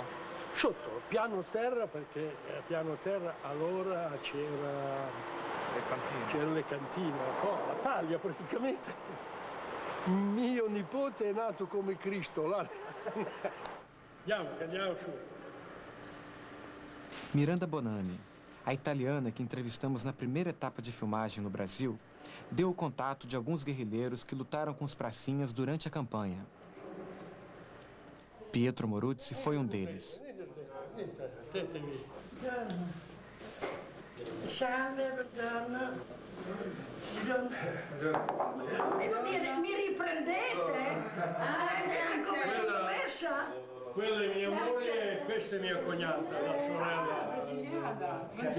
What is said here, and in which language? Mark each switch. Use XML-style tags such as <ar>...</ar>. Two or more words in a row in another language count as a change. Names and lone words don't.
<it>Sotto, piano terra, perché a piano terra allora c'era le cantine, la paglia praticamente. Mio nipote è nato come Cristo. Là. Andiamo su.</it> <pt>Miranda Bonani, a italiana que entrevistamos na primeira etapa de filmagem no Brasil, deu o contato de alguns guerrilheiros que lutaram com os pracinhas durante a campanha. Pietro Moruzzi foi um deles.</pt> <it>Mi riprendete? Come sono messa? Quella è mia moglie e questa è mia cognata, la sorella.</it>